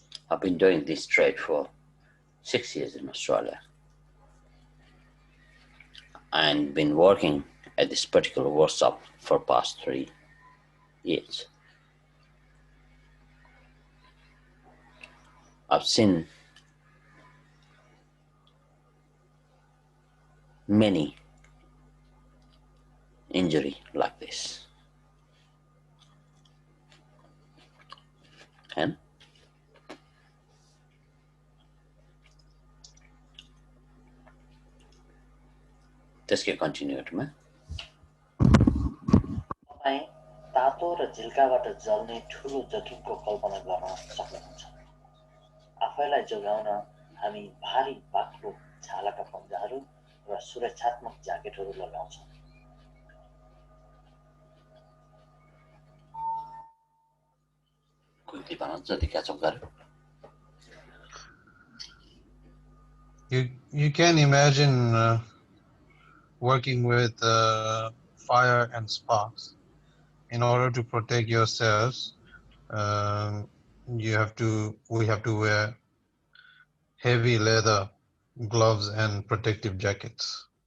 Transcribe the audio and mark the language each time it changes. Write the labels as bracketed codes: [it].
[en] I've been doing this trade for 6 years in Australia and been working at this particular workshop for past 3 years. I've seen many injury like this. And [ne] त्यसकै कन्टिन्युटीमा तपाईँ तातो र झिल्काबाट जल्ने ठुलो जोखिमको कल्पना गर्न सक्नुहुन्छ। आफैलाई जोगाउन हामी भारी बाक्लो छालाका पन्जाहरू र सुरक्षात्मक ज्याकेटहरू लगाउँछौँ। [en] quickly [ne] भन जति [en] catch up [ne] गर्यो। [en] You can imagine working with fire and sparks. In order to protect yourselves, we have to wear heavy leather gloves and protective jackets.